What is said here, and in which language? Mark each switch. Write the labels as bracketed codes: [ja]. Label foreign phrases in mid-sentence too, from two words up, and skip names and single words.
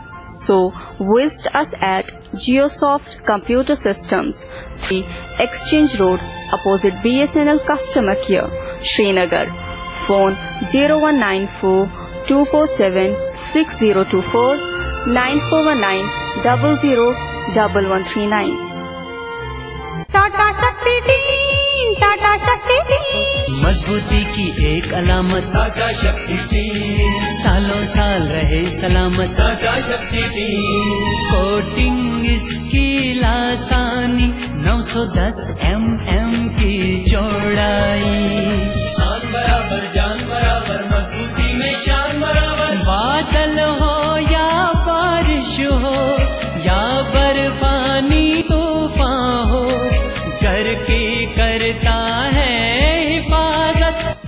[en] So visit us at GeoSoft Computer Systems, 3 Exchange Road, opposite BSNL Customer Care, Srinagar. Phone 0194 247 6024 9419 001139. [ur] ٹاٹا شکتی ٹیم، ٹاٹا شکتی ٹیم، مضبوطی کی ایک علامت ٹاٹا شکتی ٹیم، سالوں سال رہے سلامت ٹاٹا شکتی ٹیم، کوٹنگ اس کی لاسانی 910 mm کی چوڑائی، شان برابر جان برابر مضبوطی میں شان برابر، بادل ہو یا بارش ہو یا برفانی طوفان ہو، کر کے کرتا ہے حفاظت۔